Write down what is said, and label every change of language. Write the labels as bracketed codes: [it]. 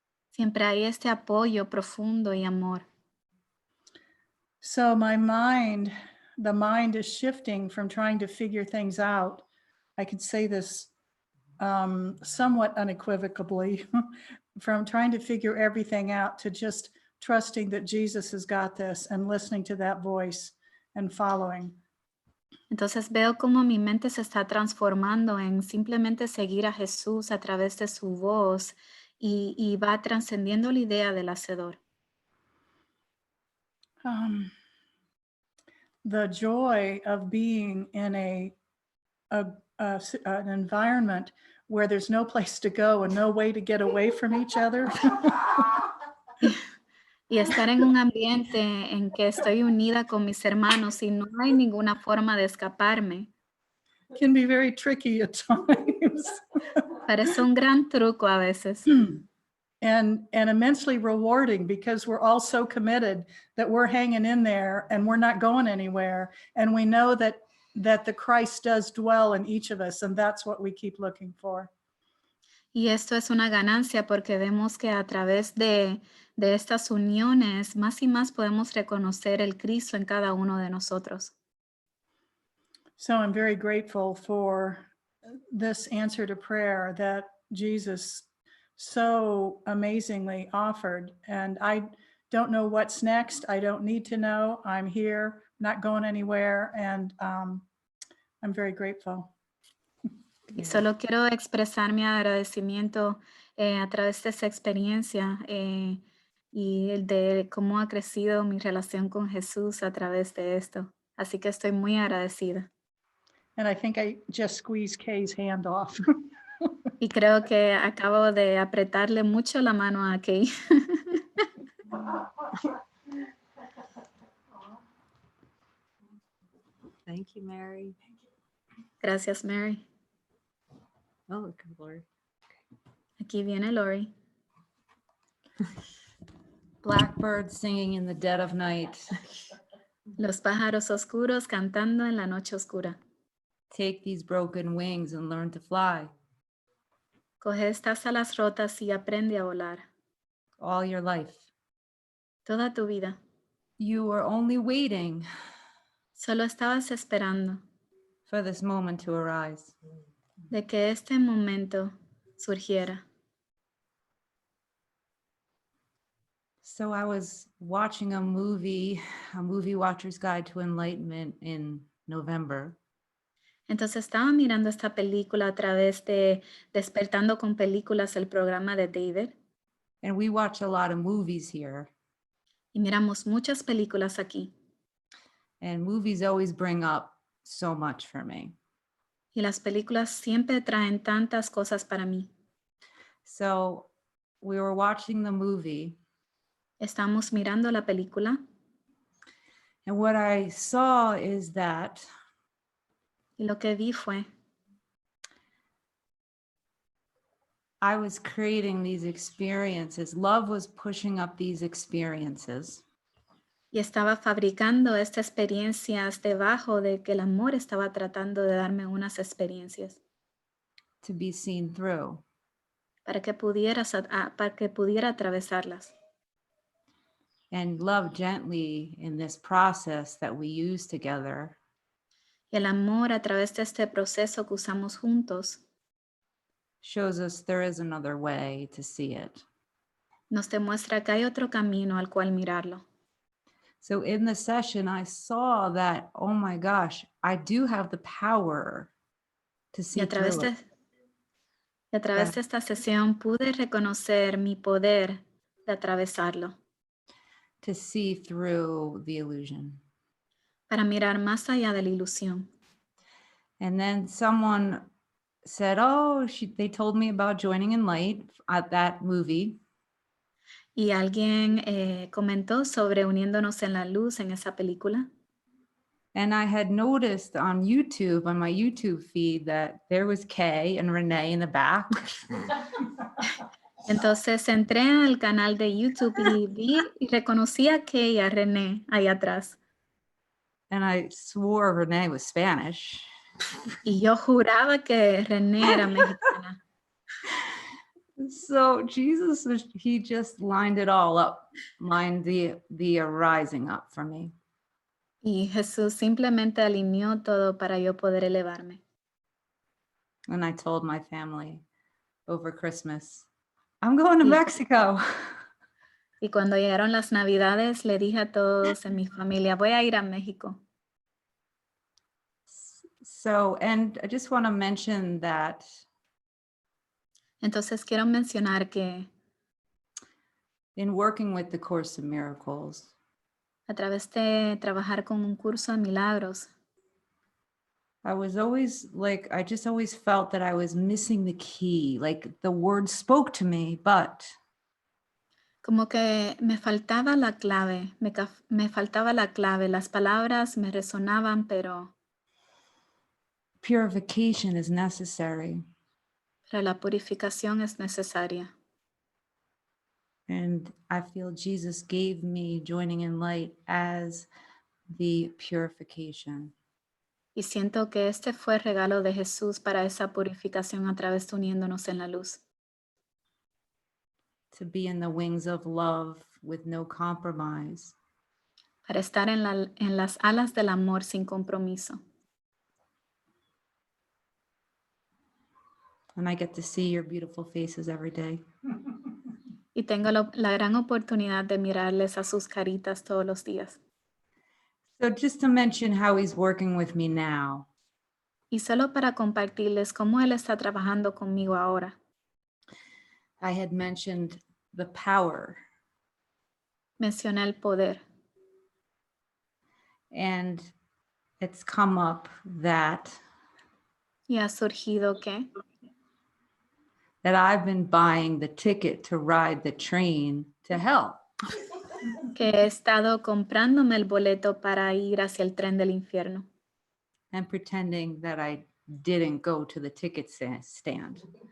[es] siempre hay este apoyo profundo y amor. [en] So the mind is shifting from trying to figure things out. I could say this somewhat unequivocally, from trying to figure everything out to just trusting that Jesus has got this and listening to that voice and following. [es] Entonces veo cómo mi mente se está transformando en simplemente seguir a Jesús a través de su voz y va trascendiendo la idea del hacedor. [en] The joy of being in an environment where there's no place to go and no way to get away from each other. [es] Y estar en un ambiente en que estoy unida con mis hermanos y no hay ninguna forma de escaparme. [en] Can be very tricky at times. [es] Parece un gran truco a veces. [en] And immensely rewarding because we're all so committed that we're hanging in there and we're not going anywhere. And we know that the Christ does dwell in each of us, and that's what we keep looking for. [es] Y esto es una ganancia porque vemos que a través de estas uniones más y más podemos reconocer el Cristo en cada uno de nosotros. [en] So I'm very grateful for this answer to prayer that Jesus so amazingly offered. And I don't know what's next. I don't need to know. I'm here, not going anywhere. And I'm very grateful. [es] Y solo quiero expresar mi agradecimiento a través de esa experiencia y de cómo ha crecido mi relación con Jesús a través de esto. Así que estoy muy agradecida. [en] And I think I just squeezed Kay's hand off. [es] Y creo que acabo de apretarle mucho la mano a Kay. [en] Thank you, Mary. [es] Gracias, Mary. [en] Oh, look at Lori. [es] Aquí viene Lori. [en] Blackbirds singing in the dead of night. [es] Los pájaros oscuros cantando en la noche oscura. [en] Take these broken wings and learn to fly. [es] Coge estas alas rotas y aprende a volar. [en] All your life. [es] Toda tu vida. [en] You were only waiting [es] Solo estabas esperando [en] for this moment to arise. [es] de que este momento surgiera. [en] So I was watching a movie watcher's guide to enlightenment in November. [es] Entonces estaba mirando esta película a través de Despertando con Películas, el programa de David. [en] And we watch a lot of movies here. [es] y miramos muchas películas aquí. [en] And movies always bring up so much for me. [es] Y las películas siempre traen tantas cosas para mí. [en] So we were watching the movie, [es] Estamos mirando la película [en] and what I saw is that [es] y lo que vi fue, [en] I was creating these experiences. Love was pushing up these experiences. [es] y estaba fabricando estas experiencias debajo de que el amor estaba tratando de darme unas experiencias [en] To be seen through. [es] para que pudiera atravesarlas. [en] And love gently in this process that we use together [es] Y el amor a través de este proceso que usamos juntos [en] shows us there is another way to see it. [es] nos demuestra que hay otro camino al cual mirarlo. [en] So in the session, I saw that, oh my gosh, I do have the power to [es] Y [en] see [es] a través [en] through it. [es] y a través de esta sesión pude reconocer mi poder de atravesarlo, [en] To see through the illusion. [es] para mirar más allá de la ilusión. [en] And then someone said, oh, they told me about joining in light at that movie. [es] Y alguien comentó sobre uniéndonos en la luz en esa película. [en] And I had noticed on YouTube, on my YouTube feed, that there was Kay and Renee in the back. [es] Entonces entré al canal de YouTube y vi y reconocí a Kay y a René ahí atrás. [en] And I swore Renee was Spanish. [es] Y yo juraba que René era mexicana. [en] So Jesus, he just lined it all up, lined the arising up for me. [es] Y Jesús simplemente alineó todo para yo poder elevarme. [en] And I told my family over Christmas, I'm going to Yeah. Mexico. [es] Y cuando llegaron las Navidades, le dije a todos en mi familia, voy a ir a México. [en] So, and I just want to mention that [es] Entonces quiero mencionar que [en] in working with the Course in Miracles, [es] a través de trabajar con un curso de milagros, [en] I was always like, I just always felt that I was missing the key. Like the word spoke to me, but [es] como que me faltaba la clave, me faltaba la clave, las palabras me resonaban, pero [en] purification is necessary. [es] la purificación es necesaria. [en] And I feel Jesus gave me joining in light as the purification. [es] Y siento que este fue el regalo de Jesús para esa purificación a través de uniéndonos en la luz. [en] To be in the wings of love with no compromise. [es] Para estar en las alas del amor sin compromiso. [en] And I get to see your beautiful faces every day. [es] Y tengo la gran oportunidad de mirarles a sus caritas todos los días. [en] So just to mention how he's working with me now. [es] Y solo para compartirles cómo Él está trabajando conmigo ahora. [en] I had mentioned the power. [es] Mencioné el poder. [en] And it's come up that [es] Y ha surgido [en] that I've been buying the ticket to ride the train to hell. [es] que he estado comprándome el boleto para ir hacia el tren del infierno. [en] And pretending that I didn't go to the ticket stand.